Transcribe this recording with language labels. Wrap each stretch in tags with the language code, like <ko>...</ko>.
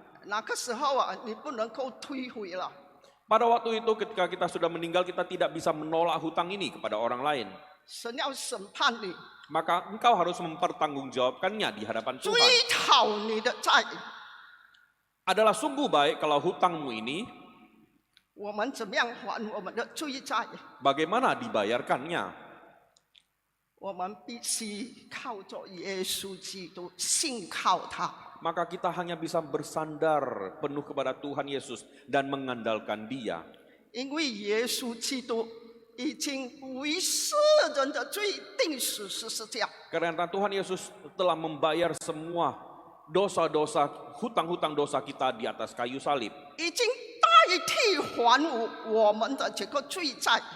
<zh>那个时候啊，你不能够推回了。</zh> <id>Pada waktu itu ketika kita sudah meninggal, kita tidak bisa menolak hutang ini kepada orang lain.</id> <zh>神要审判你，</zh> <id>Maka engkau harus mempertanggungjawabkannya di hadapan</id> <zh>追</zh> <id>Tuhan.</id> <zh>讨你的债。</zh> <id>Adalah sungguh baik kalau hutangmu ini,</id> <zh>我们怎么样还我们的罪债？</zh> <id>bagaimana dibayarkannya?</id> <zh>我们必须靠着耶稣基督，信靠他。</zh> <id>maka kita hanya bisa bersandar penuh kepada Tuhan Yesus dan mengandalkan Dia.</id> <zh>因为耶稣基督已经为世人的罪定死十字架，</zh> <id>Karena Tuhan Yesus telah membayar semua dosa-dosa, hutang-hutang dosa kita di atas kayu salib.</id> <zh>已经代替还我们的这个罪债。</zh>